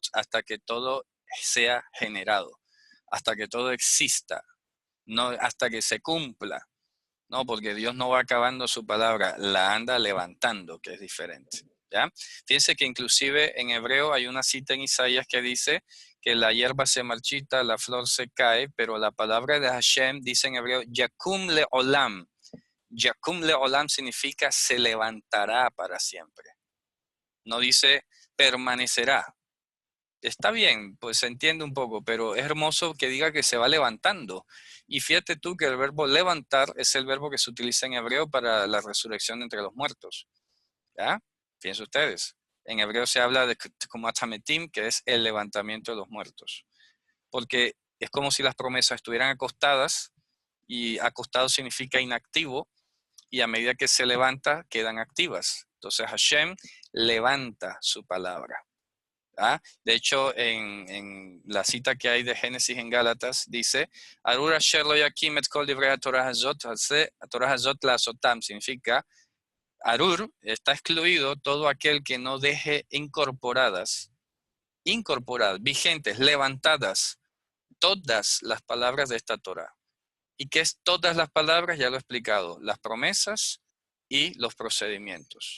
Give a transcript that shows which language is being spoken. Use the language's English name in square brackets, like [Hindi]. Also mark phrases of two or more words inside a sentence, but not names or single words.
[Spanish] Hasta que todo sea generado, hasta que todo exista, no hasta que se cumpla. No, porque Dios no va acabando su palabra, la anda levantando, que es diferente. ¿Ya? Fíjense que inclusive en hebreo hay una cita en Isaías que dice que la hierba se marchita, la flor se cae, pero la palabra de Hashem dice en hebreo, [Hebrew] יקום לעולם. יקום לעולם [Spanish] significa se levantará para siempre. No dice permanecerá. Está bien, pues se entiende un poco, pero es hermoso que diga que se va levantando. Y fíjate tú que el verbo levantar es el verbo que se utiliza en hebreo para la resurrección entre los muertos. ¿Ya? Fíjense ustedes. En hebreo se habla de como atametim, que es el levantamiento de los muertos. Porque es como si las promesas estuvieran acostadas, y acostado significa inactivo, y a medida que se levanta, quedan activas. Entonces Hashem levanta su palabra. ¿Ah? De hecho, en la cita que hay de Génesis en Gálatas, dice, [Hebrew] ארור אשר לא יקים את כל דברי התורה הזאת, התורה הזאת לעשות אותם, [Spanish] significa, Arur está excluido todo aquel que no deje incorporadas, vigentes, levantadas, todas las palabras de esta Torah. ¿Y qué es todas las palabras? Ya lo he explicado, las promesas y los procedimientos.